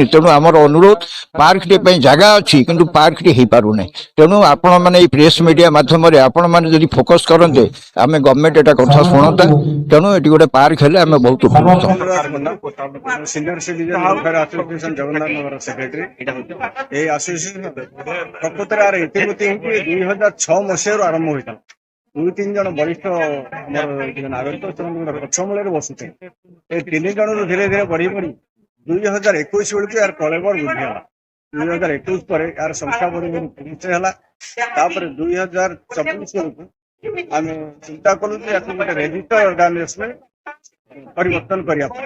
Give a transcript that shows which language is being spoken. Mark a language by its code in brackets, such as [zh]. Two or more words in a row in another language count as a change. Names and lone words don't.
[or] ତେଣୁ ଆମର ଅନୁରୋଧ, ପାର୍କଟି ପାଇଁ ଜାଗା ଅଛି କିନ୍ତୁ ପାର୍କଟି ହେଇପାରୁନାହିଁ। ତେଣୁ ଆପଣମାନେ ଏଇ [en] press media [or] ମାଧ୍ୟମରେ ଆପଣମାନେ ଯଦି ଫୋକସ୍ କରନ୍ତେ, ଆମେ ଗଭର୍ଣ୍ଣମେଣ୍ଟ ଏଟା କଥା ଶୁଣନ୍ତା। ତେଣୁ ଏଠି ଗୋଟେ ପାର୍କ ହେଲେ ଆମେ ବହୁତ ଉପକୃତ। ସିନିୟର ସିଟିଜେନ୍ ୱେଲଫେୟାର ଆସୋସିଏସନ ଜଗନ୍ନାଥ ନଗର ସେକ୍ରେଟାରୀ। ଏଇ ଆସୋସିଏସନ ପ୍ରକୃତରେ ଆର ଇତିମଧ୍ୟେ 2006 ମସିହାରୁ ଆରମ୍ଭ ହୋଇଥିଲା। 2-3 ଜଣ ବରିଷ୍ଠ ଆମର ନାଗରିକ ସେମାନେ ଗଛ ମୂଳରେ ବସୁଥିଲେ। ଏ 3 ଜଣରୁ ଧୀରେ ଧୀରେ ବଢି ବଢି 2021 ବେଳକୁ ୟାର କଳେବର ବୃଦ୍ଧି ହେଲା। 2021 ପରେ ୟାର ସଂଖ୍ୟା ବଢି ବଢି 30 ହେଲା। ତାପରେ 2024 ବେଳକୁ ଆମେ ଚିନ୍ତା କଲୁ ଯେ ୟାକୁ ଗୋଟେ [en] register organisation [or] ପରିବର୍ତ୍ତନ କରିବା ପାଇଁ।